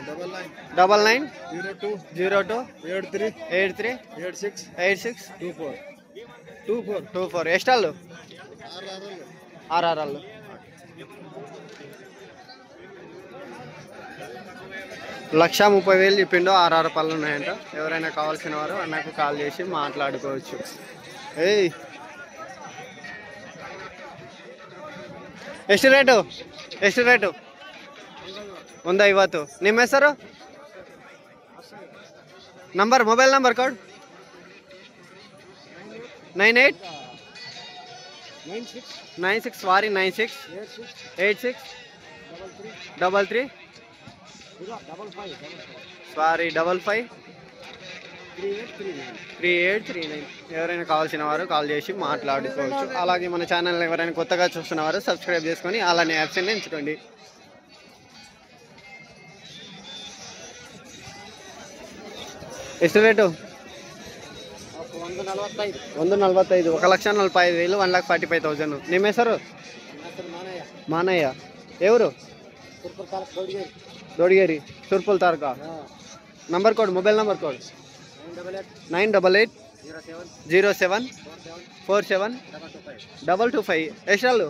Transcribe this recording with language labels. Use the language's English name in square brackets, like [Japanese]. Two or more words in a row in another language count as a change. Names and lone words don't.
[Kannada] 9902 83 86 24. ಎಷ್ಟಲ್ಲು? [Telugu] 6 ಅಲ್ಲು. ₹1,30,000 చెప్పిండు. 6 పళ్ళు ఉన్నాయంట. ఎవరైనా కావాల్సిన వారు అన్నకు కాల్ చేసి మాట్లాడుకోవచ్చు. [Kannada] ఏయ్ ಎಷ್ಟು ರೇಟು? ಎಷ್ಟು ರೇಟು? 150. ನಿಮ್ಮ ಹೆಸರು? ನಂಬರ್, [English] mobile number [Kannada] ಕೊಡು. 96 ಸಾರಿ 96 86 33 సారీ 55 3839. [Telugu] ఎవరైనా కావాల్సిన వారు కాల్ చేసి మాట్లాడుకోవచ్చు. అలాగే మన ఛానల్ ఎవరైనా కొత్తగా చూస్తున్న వారు సబ్స్క్రైబ్ చేసుకొని అలానే ఆప్షన్ ఎంచుకోండి. [Kannada] ಎಷ್ಟು ರೇಟು? 145. 1,45,000 1,45,000. ನಿಮ್ಮ ಹೆಸರು? ಮಾನಯ್ಯ. [Telugu] ఎవరు? దోడిగేరి, సుర్పుల్ తారక. [Kannada] ನಂಬರ್ ಕೊಡು, [English] mobile number [Kannada] ಕೊಡು. 988 07 47 225. ಎಷ್ಟಲ್ಲು?